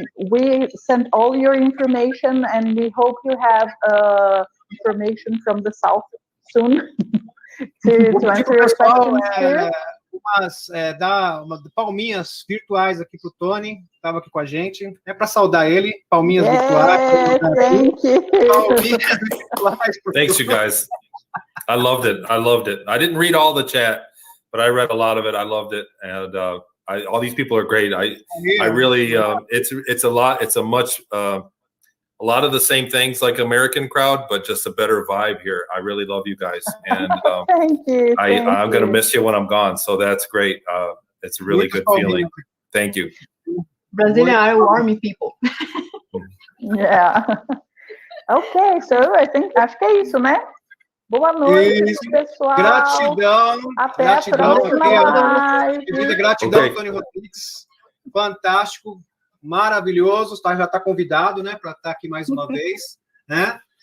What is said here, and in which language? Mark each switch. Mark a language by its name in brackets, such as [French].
[English] We sent all your information, and we hope you have information from the South soon to answer your questions here. [Portuguese] Dar palminhas virtuais aqui para o Tony, estava aqui com a gente. É para saudar ele, palminhas virtuais. [English] Thank you. [Portuguese] Palminhas virtuais. [English] Thanks, you guys. I loved it. I didn't read all the chat, but I read a lot of it. I loved it, and all these people are great. I really, it's a lot. It's a lot of the same things like American crowd, but just a better vibe here. I really love you guys, and thank you. I'm going to miss you when I'm gone, so that's great. It's a really good feeling. Thank you. Brazilian are warm people. Yeah. [Portuguese] Okay, so acho que é isso, né? Boa noite, pessoal. Gratidão. Até a próxima live. Gratidão, Tony Rodrigues. Fantástico. Maravilhoso, já está convidado, né, para estar aqui mais uma vez, né?